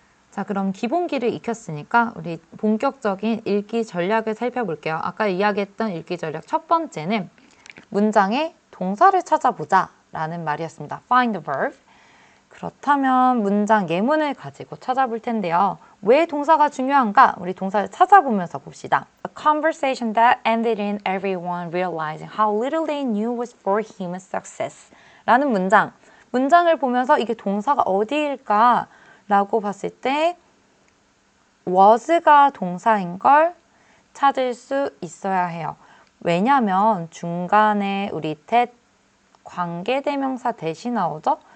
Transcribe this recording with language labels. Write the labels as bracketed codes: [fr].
[ko] 자, 그럼 기본기를 익혔으니까 우리 본격적인 읽기 전략을 살펴볼게요. 아까 이야기했던 읽기 전략 첫 번째는 문장의 동사를 찾아보자 라는 말이었습니다. [en] Find the verb. [ko] 그렇다면 문장 예문을 가지고 찾아볼 텐데요. 왜 동사가 중요한가? 우리 동사를 찾아보면서 봅시다. [en] A conversation that ended in everyone realizing how little they knew was for him success. [ko] 라는 문장을 보면서 이게 동사가 어디일까? 라고 봤을 때 was가 동사인 걸 찾을 수 있어야 해요. 왜냐하면 중간에 우리 that 관계대명사 대시 나오죠?